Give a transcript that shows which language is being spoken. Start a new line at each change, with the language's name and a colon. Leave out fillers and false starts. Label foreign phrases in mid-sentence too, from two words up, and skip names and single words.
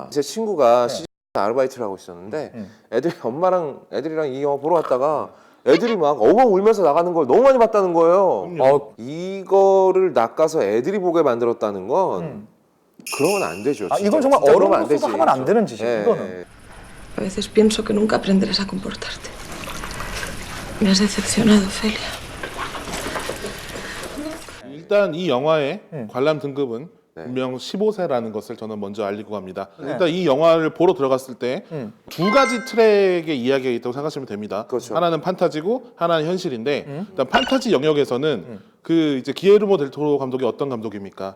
Korean: 제 친구가 시즌 아르바이트를 하고 있었는데 애들이랑 이 영화 보러 왔다가 애들이 막 엉엉 울면서 나가는 걸 너무 많이 봤다는 거예요. 이거를 낚아서 애들이 보게 만들었다는 건 그러면 안 되죠. 아, 진짜. 이건 정말 진짜 그러면 안 어른으로서도 되지. 하면 안 되는 짓이에요. 이거는.
Spanish: A veces pienso que nunca aprenderás a comportarte. Me has decepcionado, Celia.
Korean: 일단 이 영화의 관람 등급은 분명 15세라는 것을 저는 먼저 알리고 갑니다. 일단 이 영화를 보러 들어갔을 때 두 가지 트랙의 이야기가 있다고 생각하시면 됩니다. 그렇죠. 하나는 판타지고 하나는 현실인데 일단 판타지 영역에서는 그 이제 기에르모 델 토로 감독이 어떤 감독입니까?